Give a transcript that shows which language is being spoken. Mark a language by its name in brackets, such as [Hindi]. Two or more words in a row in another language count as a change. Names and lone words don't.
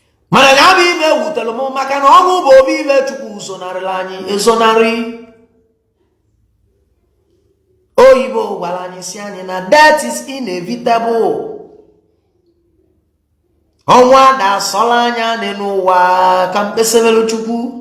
[Igbo] Mana ya bụ ibe wutere m maka na ọnwụ bụ obi ibe Chukwu zonarịrị anyị ezonarị. Oyibo gwara anyị si anyị na [English] death is inevitable. [Igbo] Ọnwụ ada asọla anya anyị n'ụwa ka mkpesebelu Chukwu.